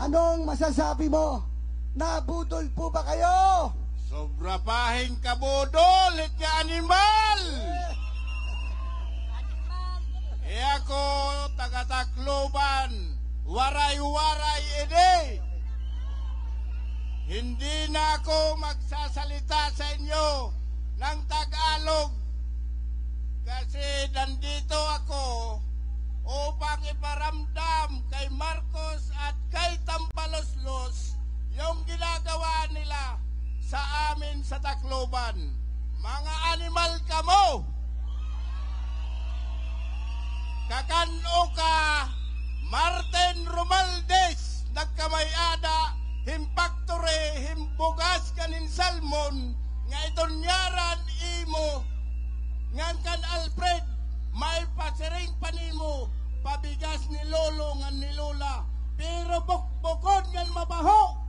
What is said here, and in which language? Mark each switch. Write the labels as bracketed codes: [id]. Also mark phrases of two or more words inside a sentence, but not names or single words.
[tl] Anong masasabi mo? Nabudol po ba kayo? [war] Sobra pahing kabudol, nga animal! E ako, taga-Tacloban, waray-waray ini. [tl] Hindi na ako magsasalita sa inyo ng Tagalog kasi nandito ako upang iparamdam kay Marcos at kay Tambaloslos yung ginagawa nila sa amin sa Tacloban. [war] Mga animal kamo! Kakano ka, Martin Romualdez, nagkamayada, himpaktore, himbugas kanin salmon, nga itonyaran imo, nga kan Alfred, may pasiring panimo, pabigas ni Lolo nga ni Lola, pero bukbukon nga mabaho.